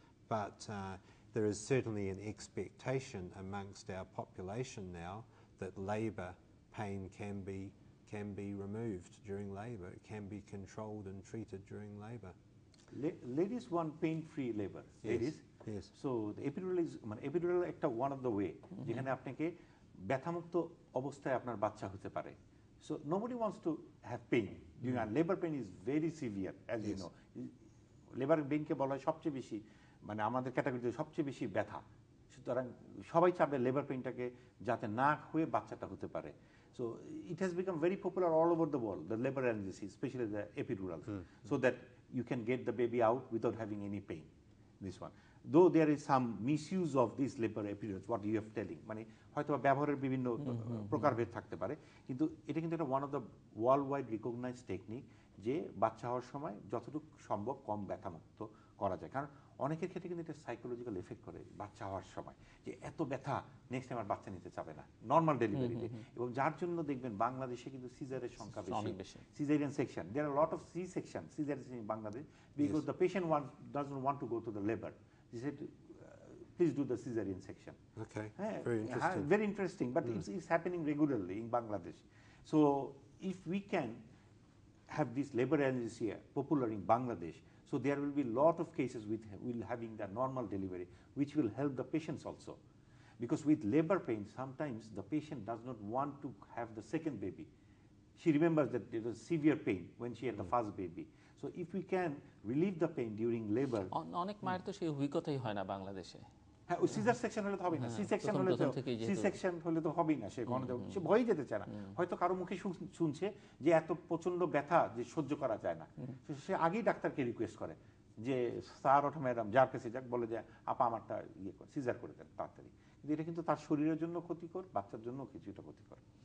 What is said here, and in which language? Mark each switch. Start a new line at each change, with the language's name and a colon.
English: But there is certainly an expectation amongst our population now that labour pain can be removed during labour. It can be controlled and treated during labour. Ladies want pain-free labor. Ladies. Yes. So the epidural is epidural একটা one of the way
Bangla: যেখানে আপনাকে ব্যথামুক্ত অবস্থায় আপনার বাচ্চা হতে পারে.
English: So nobody wants to have pain. Labor pain is very severe, as you know.
Bangla: Labour পেইনকে বলা হয় সবচেয়ে বেশি, মানে আমাদের ক্যাটাগরিতে সবচেয়ে বেশি ব্যথা। সুতরাং সবাই চাবে লেবার পেইনটাকে যাতে না হয়ে বাচ্চাটা হতে পারে।
English: So it has become very popular all over the world, the labor analgesia, especially the epidurals, so that you can get the baby out without having any pain. This one. Though there is some misuse of this labour epidural, what you have telling,
Bangla: মানে হয়তো ব্যবহারের বিভিন্ন প্রকারভেদ থাকতে পারে, কিন্তু এটা কিন্তু একটা
English: one of the world wide recognise technique,
Bangla: যে বাচ্চা হওয়ার সময় যতটুকু সম্ভব কম ব্যথামুক্ত করা যায়। কারণ অনেকের ক্ষেত্রে কিন্তু এটা সাইকোলজিক্যাল এফেক্ট করে বাচ্চা হওয়ার সময়, যে এত ব্যথা নেক্সট টাইম আর বাচ্চা নিতে চাবে না নর্মাল ডেলিভারিতে, এবং যার জন্য দেখবেন বাংলাদেশে কিন্তু সিজারের সংখ্যা বেশি, caesarean section,
English: There are lot of C section caesarean in Bangladesh, because the patient doesn't want to go to the labour, they said please do the cesarean section. Okay, very interesting. Very interesting, but it's happening regularly in Bangladesh. So if we can have this labor anesthesia popular in Bangladesh, so there will be a lot of cases with will having the normal delivery, which will help the patients also, because with labor pain sometimes the patient does not want to have the second baby. She remembers that there was severe pain when she had the first baby. So if we can relieve the pain during labor,
Bangla: অনেক মায়ের তো সেই অভিজ্ঞতাই হয় না বাংলাদেশে। হ্যাঁ, ওই সিজার সেকশন হলে তো হবে না, সি সেকশন হলে তো হবেই না, সে ভয় যেতে চায় না। হয়তো কারো মুখে শুনছে যে এত প্রচন্ড ব্যথা যে সহ্য করা যায় না, সে আগেই ডাক্তারকে রিকোয়েস্ট করে যে স্যার ওঠা ম্যাডাম যার কাছে যাক, বলে যে আপা আমারটা ইয়ে করে সিজার করে দেন তাড়াতাড়ি, কিন্তু এটা কিন্তু তার শরীরের জন্য ক্ষতিকর, বাচ্চার জন্য কিছুটা ক্ষতিকর।